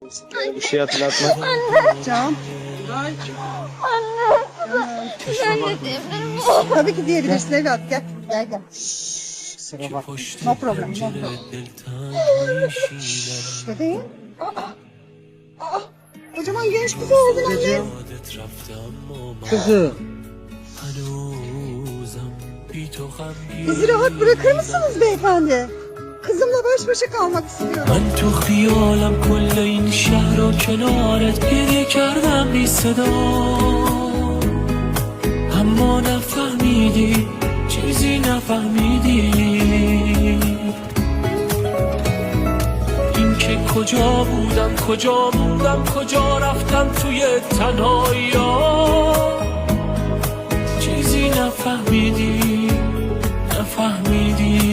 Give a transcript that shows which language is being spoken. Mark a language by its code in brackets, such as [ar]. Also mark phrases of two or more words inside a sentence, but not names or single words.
[tr] Bir şey hatırlatma. Can. Ben de diyebilirim. Tabii ki diyebilirsin evlat. Gel. Gel gel. Kusura bakma. [en] No problem. No problem. [tr] Bebeğim. Kocaman genç kız oldun anne. Kızım. Kızım. Bizi rahat bırakır mısınız beyefendi? Kızımla baş başa kalmak istiyorum. [fa] من تو خیالم کل این شهر و کنارت گریه کردم بی صدا اما نفهمیدی چیزی نفهمیدی این که کجا بودم کجا موندم کجا رفتم توی تنهایی چیزی نفهمیدی نفهمیدی